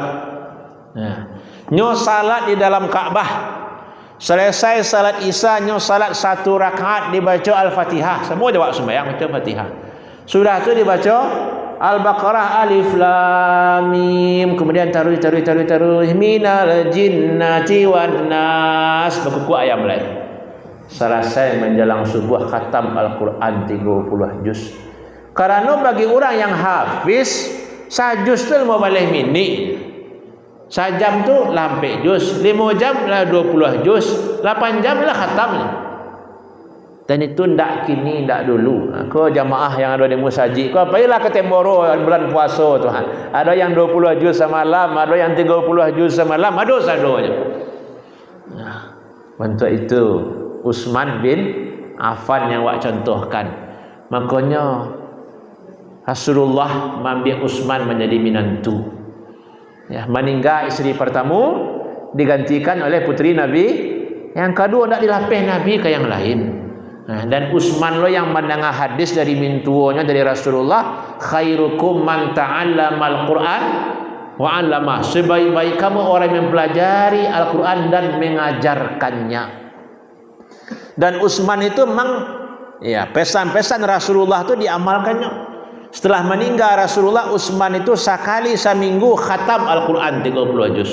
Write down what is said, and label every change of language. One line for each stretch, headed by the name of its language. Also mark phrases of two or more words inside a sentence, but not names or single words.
Indonesian: Nyo salat di dalam Kaabah. Selesai salat Isya nyo salat satu rakaat dibaca Al-Fatihah. Semua jawab sembahyang baca Fatihah. Sudah tu dibaca Al-Baqarah Alif Lam Mim, kemudian taruh
Arabic: minal jinnati wan nas,
Indonesian: berkuku ayam lain. Selesai menjelang subuh khatam Al-Quran 30 juz. Karena bagi orang yang hafiz sajuz tu mau boleh mini.
Minangkabau: Sajam tu lampe juz, 5 jam lah 20 juz, 8 jam lah khatam.
Indonesian: Dan itu ndak kini, ndak dulu. Kau jamaah yang ada di masjid, kau pergilah ke Temboro bulan puasa Tuhan. Ada yang 20 juz semalam, ada yang 30 juz semalam, ada sadonya. Nah, untuk itu Utsman bin Affan yang wak contohkan. Makanya Rasulullah mengambil Utsman menjadi minantu. Ya, meninggal isteri pertama digantikan oleh putri Nabi. Yang kedua tak dilapih Nabi ke yang lain. Nah, dan Utsman lo yang mendengar hadis dari mintuonya dari Rasulullah,
Arabic: khairukum man ta'allamal Qur'an wa 'allama.
Indonesian: Sebaik-baik kamu orang yang mempelajari Al-Qur'an dan mengajarkannya. Dan Utsman itu memang ya pesan-pesan Rasulullah itu diamalkannya. Setelah meninggal Rasulullah, Utsman itu sekali seminggu khatam Al-Qur'an 30 juz.